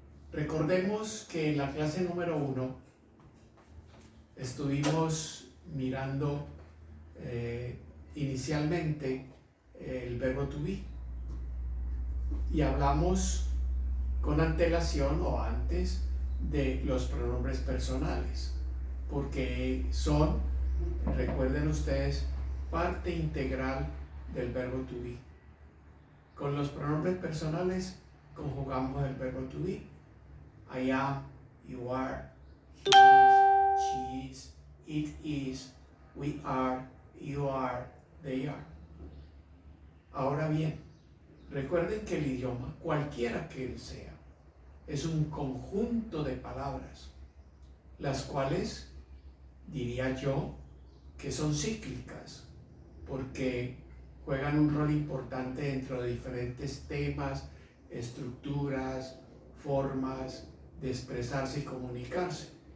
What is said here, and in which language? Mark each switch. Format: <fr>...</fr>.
<es>Recordemos que en la clase número 1 estuvimos mirando inicialmente el verbo to be y hablamos con antelación o antes de los pronombres personales, porque son, recuerden ustedes, parte integral del verbo to be. Con los pronombres personales conjugamos el verbo to be.</es> <en>I am, you are, he is, she is, it is, we are, you are, they are.</en> <es>Ahora bien, recuerden que el idioma, cualquiera que él sea, es un conjunto de palabras, las cuales, diría yo, que son cíclicas, porque juegan un rol importante dentro de diferentes temas, estructuras, formas de expresarse y comunicarse.</es>